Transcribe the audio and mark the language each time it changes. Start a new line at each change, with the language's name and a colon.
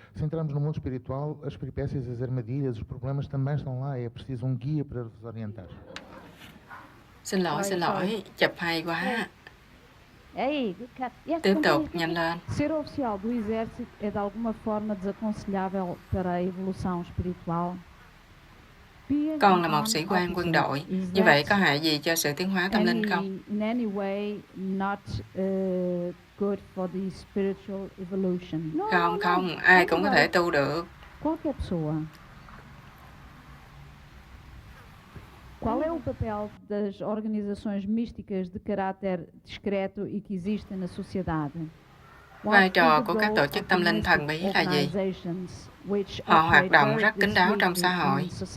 Portuguese: Se entrarmos no mundo espiritual, as peripécias, as armadilhas, os problemas também estão lá. É preciso guia para vos orientar.
Vietnamese: Xin lỗi, chụp hay quá.
English: Hey, good cut. Yes,
Vietnamese: Tiếp tục, nhanh lên.
Portuguese: Ser oficial do exército é de alguma forma desaconselhável para a evolução espiritual.
Vietnamese: Con là một sĩ quan quân đội, như vậy có hại gì cho sự tiến hóa tâm linh không?
English: In any way not good for the spiritual evolution.
Vietnamese: Không, ai cũng có thể tu được.
Portuguese: Qualquer pessoa. Qual é o papel das organizações místicas de caráter discreto e que existem na sociedade?
Vietnamese: Vai trò của các tổ chức tâm linh thần bí là gì? Họ hoạt động rất kín đáo trong xã hội.